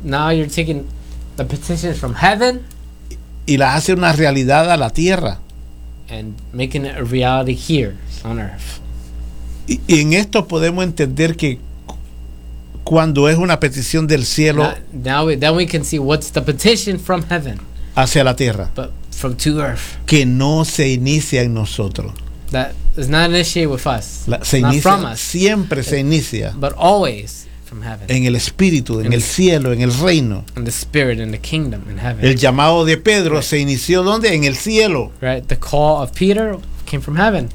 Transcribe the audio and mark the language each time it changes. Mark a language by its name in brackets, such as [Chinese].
[English] Because now you're taking the petitions from heaven. [Spanish] Y las hace una realidad a la tierra. [English] And making it a reality here on earth. [Spanish] Y en esto podemos entender que cuando es una petición del cielo. [English] Then we can see what's the petition from heaven. [Spanish] Hacia la tierra. [English] But from to earth. [Spanish] Que no se inicia en nosotros. [English] That is not initiated with us. Not from us. [Spanish] Siempre se inicia. [English] But always from heaven. [Spanish] En el espíritu, en el cielo, en el reino. [English] In the spirit, in the kingdom, in heaven. [Spanish] El llamado de Pedro se inició ¿dónde? En el cielo. [English] Right, the call of Peter came from heaven.